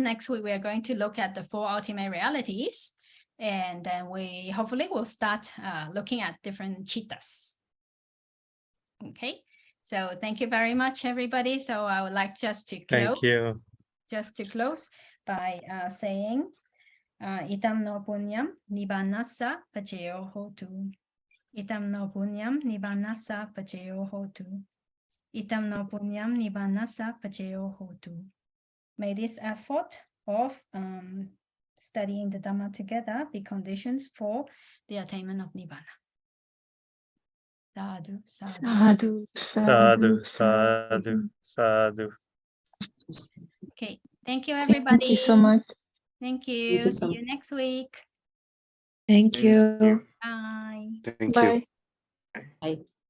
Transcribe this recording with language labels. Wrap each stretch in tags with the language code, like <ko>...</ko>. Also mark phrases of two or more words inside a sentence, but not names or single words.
<en>Next week, we are going to look at the 4 ultimate realities. And then we hopefully will start looking at different chittas. Okay, so thank you very much, everybody. So I would like just to close. Thank you. Just to close by saying,</en> <pi>Itam no punyam nibbanassa paceyo hotu. Itam no punyam nibbanassa paceyo hotu. Itam no punyam nibbanassa paceyo hotu.</pi> <en>May this effort of studying the Dhamma together be conditions for the attainment of Nibbana.</en> <pi>Sadhu, sadhu. Sadhu, Sadhu, sadhu, sadhu.</pi> <en>Okay, thank you, everybody. Thank you so much. Thank you. Thank you so See you next week. Thank you. Bye. Thank Bye. you. Bye.</en>